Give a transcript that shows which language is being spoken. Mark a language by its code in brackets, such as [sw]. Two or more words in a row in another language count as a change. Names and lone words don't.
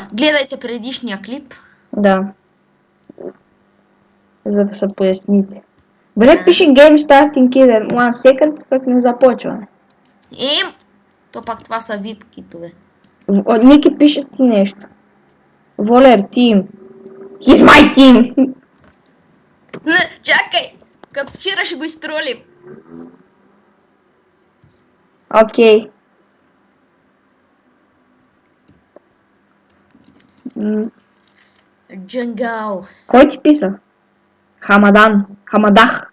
[bg] Гледайте предишния клип. Да. За да се поясните. Добре, пише [en] Game Starting Killer 1 second, [bg] пък не започваме. То пак това са VIP китове. Ники пише ти нещо. Волер Team. [en] He's my team! [bg] Не, чакай! Като вчера ще го изтролим. Окей. Джангал. Кой ти писа? Хамадах.